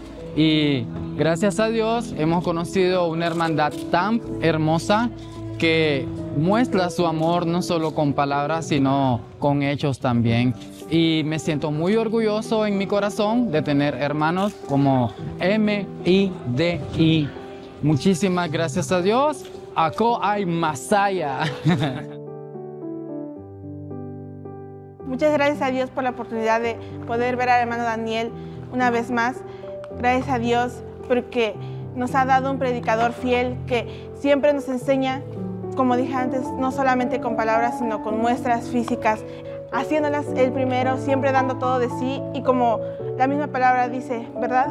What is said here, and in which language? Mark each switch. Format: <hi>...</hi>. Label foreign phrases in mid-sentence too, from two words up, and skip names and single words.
<es>Y gracias a Dios hemos conocido una hermandad tan hermosa que muestra su amor no solo con palabras, sino con hechos también. Y me siento muy orgulloso en mi corazón de tener hermanos como MIDI. Muchísimas gracias a Dios.</es> <tl>Ako ay Masaya.</tl> <es>Muchas gracias a Dios por la oportunidad de poder ver al hermano Daniel una vez más. Gracias a Dios porque nos ha dado un predicador fiel que siempre nos enseña, como dije antes, no solamente con palabras, sino con muestras físicas, haciéndolas él primero, siempre dando todo de sí, y como la misma palabra dice, ¿verdad?</es>